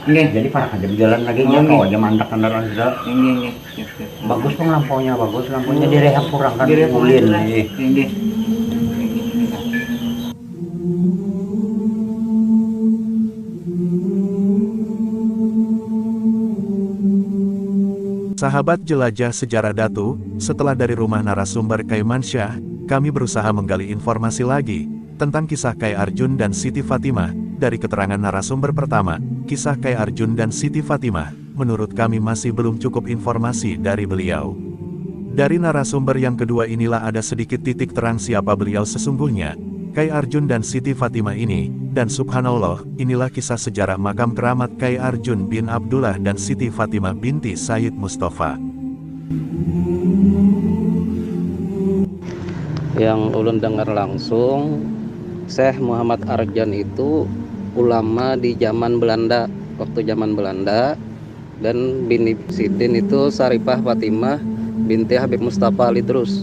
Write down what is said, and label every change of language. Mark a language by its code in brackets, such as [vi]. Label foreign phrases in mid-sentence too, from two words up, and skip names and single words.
[bjn] Jadi parah aja berjalan lagi ya kalau aja mandak kendaraan sudah. Bagus bang lampunya bagus lampunya direhab kurang kan ulin nih. [id] Sahabat jelajah sejarah Datu, setelah dari rumah narasumber Kai Mansyah, kami berusaha menggali informasi lagi tentang kisah Kai Arjun dan Siti Fatimah. Dari keterangan narasumber pertama, kisah Kai Arjun dan Siti Fatimah, menurut kami masih belum cukup informasi dari beliau. Dari narasumber yang kedua inilah ada sedikit titik terang siapa beliau sesungguhnya, Kai Arjun dan Siti Fatimah ini, dan subhanallah, inilah kisah sejarah makam keramat Kai Arjun bin Abdullah dan Siti Fatimah binti Sayyid Mustafa. [bjn] Yang ulun dengar langsung, Syekh Muhammad Arjan itu ulama di zaman Belanda, waktu zaman Belanda, dan bini Sidin itu Saripah Fatimah binti Habib Mustafa Ali Terus.